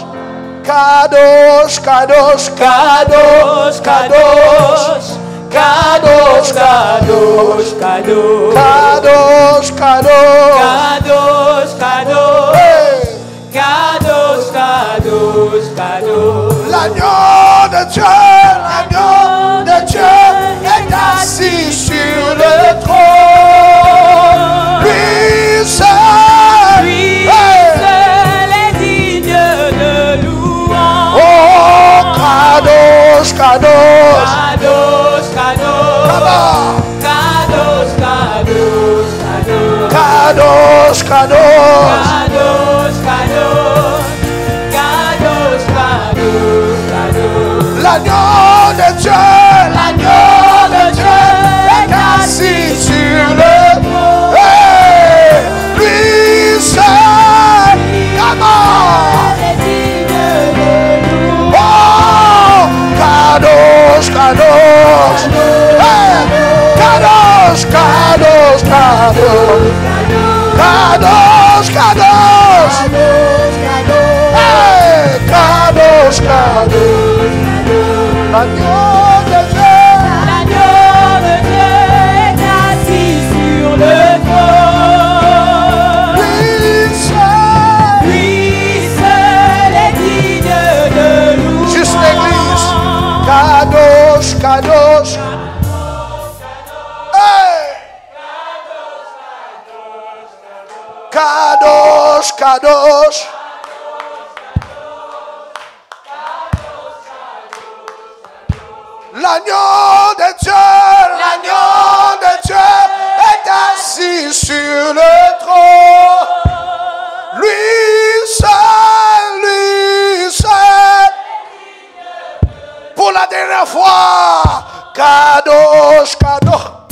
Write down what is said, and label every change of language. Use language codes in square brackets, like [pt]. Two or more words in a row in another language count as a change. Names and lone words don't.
[he] קדוש, קדוש, קדוש, קדוש, קדוש, קדוש, קדוש, קדוש, קדוש, קדוש, קדוש, קדוש, קדוש. [fr] L'agneau de Dieu est assis sur le trône. Lui seul est digne de louange. [he] Oh, קדוש, קדוש, קדוש, קדוש, קדוש, קדוש, קדוש, קדוש, קדוש, קדוש, קדוש, קדוש. [fr] L'agneau de Dieu est assis sur le trône. Hey, lui seul, est digne de louange. [he] Oh, קדוש, קדוש, hey, קדוש, קדוש, קדוש, קדוש, קדוש, hey, קדוש, קדוש. [fr] L'agneau de Dieu est assis sur le trône. Lui seul est digne de louange. Juste l'église. [he] קדוש, קדוש. Hey! קדוש, קדוש. [fr] L'agneau de Dieu est assis sur le trône. Lui seul, pour la dernière fois, [he] קדוש, קדוש.